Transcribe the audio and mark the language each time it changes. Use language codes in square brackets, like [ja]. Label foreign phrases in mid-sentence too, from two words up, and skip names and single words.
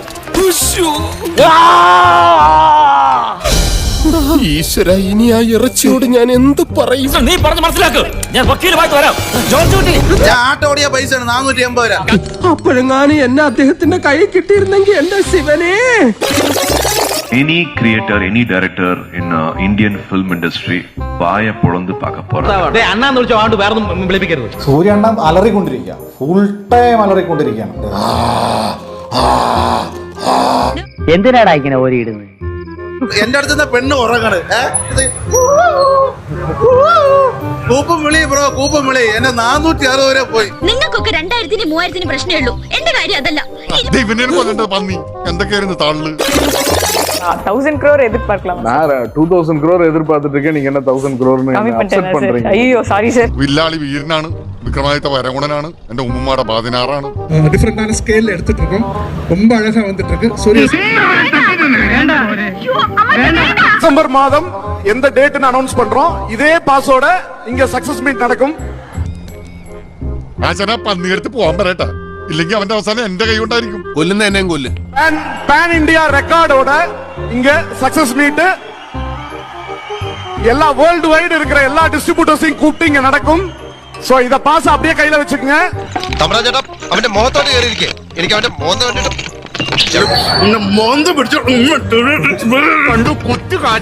[ml] ഈശ്വര, ഇനി ആ ഇറച്ചിയോട് ഞാൻ എന്ത് പറയും? നീ പറഞ്ഞ് മനസ്സിലാക്ക്. ഞാൻ വക്കീലുമായിട്ട് വരാം. ഞാൻ ആട്ടോ ഓടിയ പൈസ 480 രൂപ. അപ്പോഴെങ്ങാനും എന്നെ അദ്ദേഹത്തിന്റെ കൈ കിട്ടിയിരുന്നെങ്കിൽ എന്റെ ശിവനെ. [en] Any creator, any director in Indian film industry [ta] வாய பொளந்து பாக்க போறா. [ml] അണ്ണാന്ന് വിളിച്ചോ, ആണ്ട് വേറെ വിളിപ്പിക്കരുത്. സൂര്യണ്ണൻ അലറിക്കൊണ്ടിരിക്കുക, ഫുൾ ടൈം അലറിക്കൊണ്ടിരിക്കുകയാണ്. എന്തിനാടാ ഇങ്ങനെ ഓരിയിടുന്നത്? എന്റെ അടുത്ത് പെണ്ണ് ഉറങ്ങാണ്. കൂപ്പും വിളി ബ്രോ, കൂപ്പും വിളി. എന്നെ 460 വരെ പോയി. നിങ്ങൾക്കൊക്കെ 2000-നും 3000-നും പ്രശ്നമേ ഉള്ളൂ. എന്റെ കാര്യം അതല്ല. പന്നി എന്തൊക്കെയായിരുന്നു താളില്. [ta] 1000 crore எதிர்பார்க்கலாம். நான் 2000 crore எதிர்பார்த்துட்டு இருக்கேன். நீங்க என்ன 1000 crore அக்செப்ட் பண்றீங்க? ஐயோ சாரி சார். [ml] വില്ലാളി വീരനാണ്, വിക്രമാദിത്യ വരഗുണനാണ്, എന്റെ ഉമ്മമാടെ 16 [ta] டிஃபரண்டான ஸ்கேல் எடுத்துட்டு இருக்கோம். ரொம்ப அழகா வந்துட்டு இருக்கு. சூரிய டிசம்பர் மாதம் எந்த டேட்னு அனௌன்ஸ் பண்றோம். இதே பாஸோட இங்க [en] success meet [ta] நடக்கும். [ml] ആശാന പന്നി എടുത്ത് പോവാൻ പറയട്ടെ, ഇല്ലെങ്കിൽ അവന്റെ അവസാനം എന്റെ കൈ കൊണ്ടായിരിക്കും. കൊല്ലുന്ന എന്നെയും കൊല്ലും. [en] pan India [ta] ரெக்கார்டோட இங்க [en] success meet [ta] எல்லா [en] world wide [ta] இருக்கிற எல்லா டிஸ்ட்ரிபியூட்டர்ஸையும் கூப்பிட்டு இங்க நடக்கும். சோ இத பாஸ் அப்படியே கையில வச்சுக்கங்க. [ml] തമരാജേട്ടാ അവന്റെ മുഖത്തോട്ട് കയറിയിരിക്കേ. എനിക്ക് അവന്റെ മോന്ത കണ്ടിട്ട് മോന്ത പിടിച്ചു കണ്ടു കുത്തി